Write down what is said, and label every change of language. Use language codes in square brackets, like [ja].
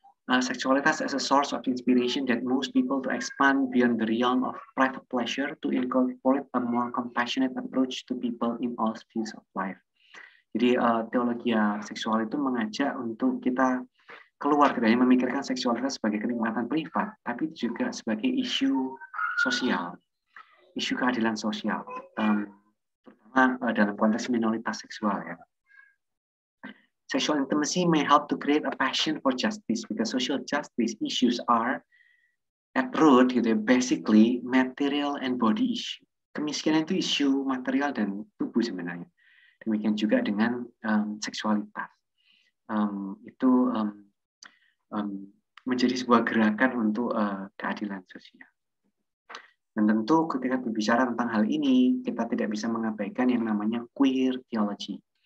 [id] Seksualitas [en] as a source of inspiration that moves people to expand beyond the realm of private pleasure to incorporate a more compassionate approach to people in all spheres of life. [id] Jadi teologi seksual itu mengajak untuk kita keluar dari memikirkan seksualitas sebagai kenikmatan privat, tapi juga sebagai isu sosial, isu keadilan sosial, terutama dalam konteks minoritas seksual ya. [en] Sexual intimacy may help to create a passion for justice because social justice issues are at root [id] gitu, [en] basically material and body issue. [id] Kemiskinan itu isu material dan tubuh sebenarnya. Demikian juga dengan seksualitas. Itu menjadi sebuah gerakan untuk keadilan sosial. Dan tentu ketika berbicara tentang hal ini, kita tidak bisa mengabaikan yang namanya queer theology.